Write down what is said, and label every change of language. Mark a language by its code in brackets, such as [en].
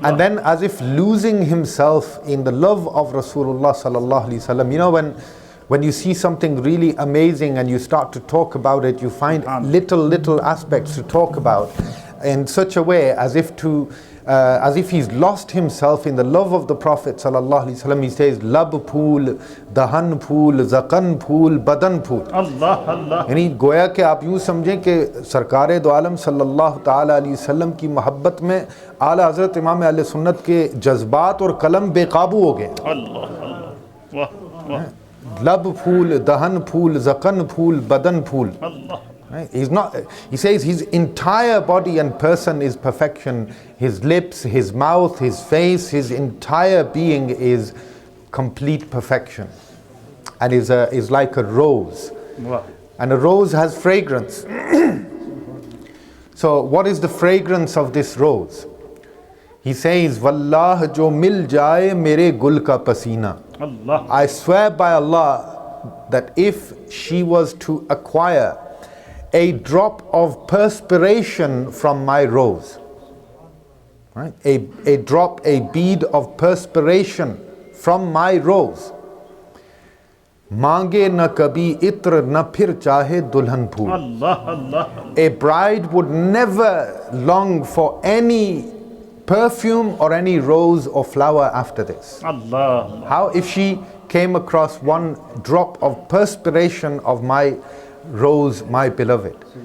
[en] And then, as if losing himself in the love of Rasulullah sallallahu alaihi wasallam, you know, when you see something really amazing and you start to talk about it, you find little aspects to talk about in such a way as if he's lost himself in the love of the Prophet sallallahu alaihi wasallam. He says, [ur] Lab phool, dahan phool, zakan phool, badan phool. [ar] Allah, Allah. [ur] یعنی گویا کہ آپ یوں سمجھیں کہ سرکار دو عالم صلی اللہ تعالیٰ علیہ وسلم کی محبت میں اعلیٰ حضرت امام اہل سنت کے جذبات اور قلم بے قابو ہو گئے. اللہ اللہ. واہ واہ. لب پھول, دہن پھول, زکن پھول, بدن پھول. [ar] Allah. [en] He says his entire body and person is perfection. His lips, his mouth, his face, his entire being is complete perfection. And is like a rose. Wow. And a rose has fragrance. So what is the fragrance of this rose? He says, [ur] Wallah jo mil jaye mere gul ka pasina. [ar] Allah. [en] I swear by Allah that if she was to acquire a drop of perspiration from my rose, right? A drop, a bead of perspiration from my rose, [ur] مانگے نہ کبھی عطر نہ پھر چاہے دلہن پھول. [ar] Allah, Allah. [en] A bride would never long for any perfume or any rose or flower after this. [ar] Allah. [en] How if she came across one drop of perspiration of my rose, my beloved.